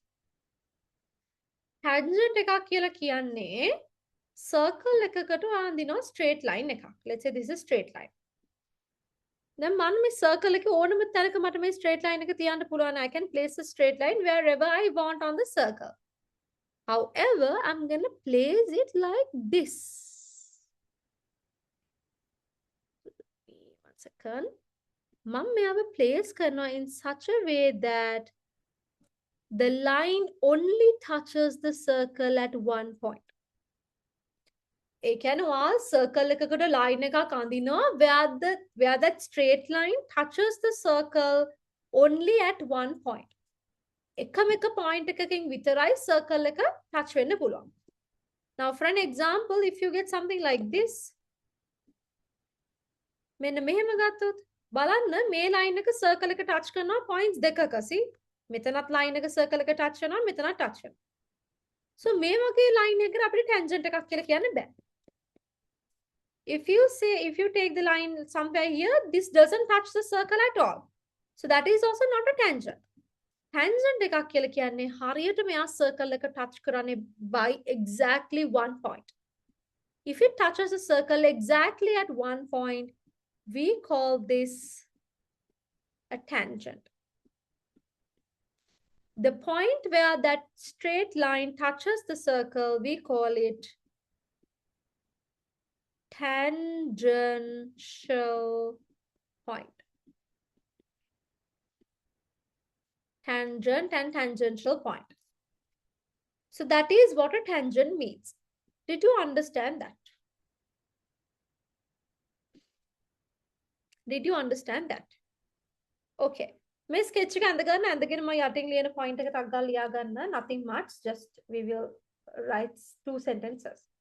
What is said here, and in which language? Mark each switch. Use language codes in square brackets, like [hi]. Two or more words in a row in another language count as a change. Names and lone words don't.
[si] Tangent එකක් කියලා කියන්නේ circle එකකට ආන්දිනවා [en] straight line [si] එකක්. [en] Let's say this is straight line. [si] දැන් මම මේ circle එකේ ඕනම තැනක මට මේ [en] straight line [si] එක තියන්න පුළුවන්. [en] I can place a straight line wherever I want on the circle. However, I'm going to place it like this. One second. [si] මම මෙයාව place කරනවා [en] in such a way that the line only touches the circle at one point. [si] ඒ කියන්නේ ඔයා circle එකකට line එකක් අඳිනවා [en] where that straight line touches the circle only at one point. [si] එකම එක point එකකින් විතරයි circle එක touch වෙන්න පුළුවන්. [en] Now for an example, if you get something like this, [si] මෙන්න මෙහෙම ගත්තොත් බලන්න මේ line එක circle එක touch කරනවා points දෙකක. See? මෙතනත් line එක circle එක touch වෙනවා, මෙතනත් touch වෙනවා. So මේ වගේ line එකකට අපිට tangent එකක් කියලා කියන්න බෑ. [en] If you take the line somewhere here, this doesn't touch the circle at all. So that is also not a tangent. [si] Tangent එකක් කියලා කියන්නේ හරියට මෙයා circle එක touch කරන්නේ [en] by exactly one point. If it touches a circle exactly at one point, we call this a tangent. The point where that straight line touches the circle, we call it tangential point. Tangent and tangential point. So that is what a tangent means. Did you understand that? Did you understand that? [si] Okay. මේ sketch එක අඳගන්න අඳගෙන මම යටින් ලියන point එක ටක් ගාලා ලියා ගන්න. [en] Nothing much, just we will write 2 sentences.